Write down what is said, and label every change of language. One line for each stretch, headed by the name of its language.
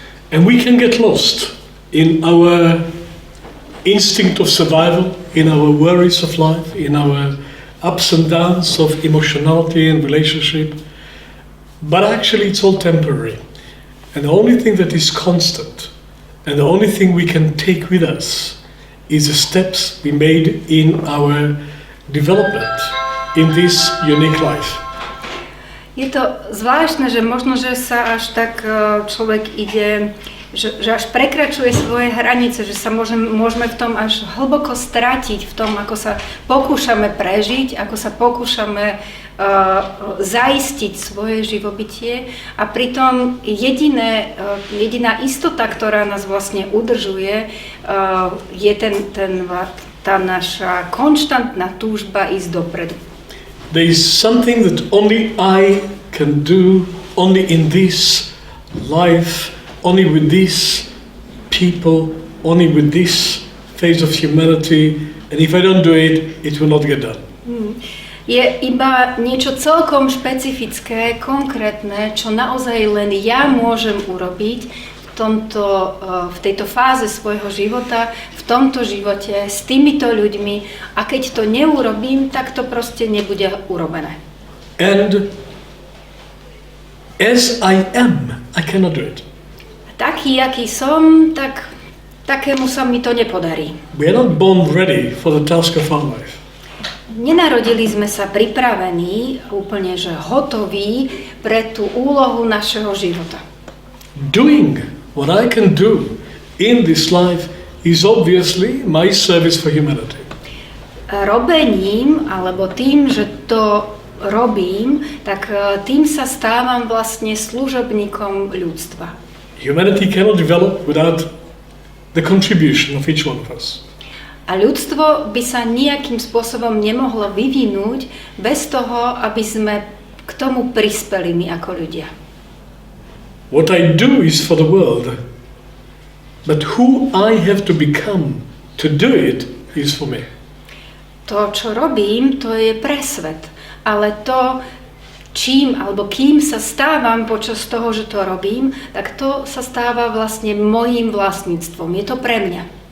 English: And we can get lost in our instinct of survival, in our worries of life, in our ups and downs of emotionality and relationship. But actually it's all temporary. And the only thing that is constant and the only thing we can take with us is the steps we made in our development in this unique life.
Slovak: Je to zvláštne, že možno, že sa až tak človek ide, že až prekračuje svoje hranice, že sa môžeme v tom až hlboko stratiť, v tom, ako sa pokúšame prežiť, ako sa pokúšame zaistiť svoje živobytie a pritom jediná istota, ktorá nás vlastne udržuje, je tá naša konštantná túžba ísť dopredu.
English: There is something that only I can do, only in this life, only with these people, only with this phase of humanity, and if I don't do it, it will not get done.
Slovak: Je iba niečo celkom špecifické, konkrétne, čo naozaj len ja môžem urobiť v tejto fáze svojho života, v tomto živote, s týmito ľuďmi, a keď to neurobím, tak to proste nebude urobené.
English: And as I am, I cannot do it.
Slovak: Taký, aký som, takému sa mi to nepodarí.
English: We are not born ready for the task of our life.
Slovak: Nenarodili sme sa pripravení, úplne že hotoví pre tú úlohu našeho života.
English: Doing what I can do in this life is obviously my service for humanity.
Slovak: robením, alebo tým, že to robím, tak tým sa stávam vlastne služobníkom ľudstva.
English: Humanity cannot develop without the contribution of each one of us.
Slovak: A ľudstvo by sa nejakým spôsobom nemohlo vyvinúť bez toho, aby sme k tomu prispeli my ako ľudia.
English: What I do is for the world, but who I have to become to do it is for me.
Slovak: To, čo robím, to je pre svet, ale to, čím alebo kým sa stávam počas toho, že to robím, tak to sa stáva vlastne mojím vlastníctvom. Je to pre mňa.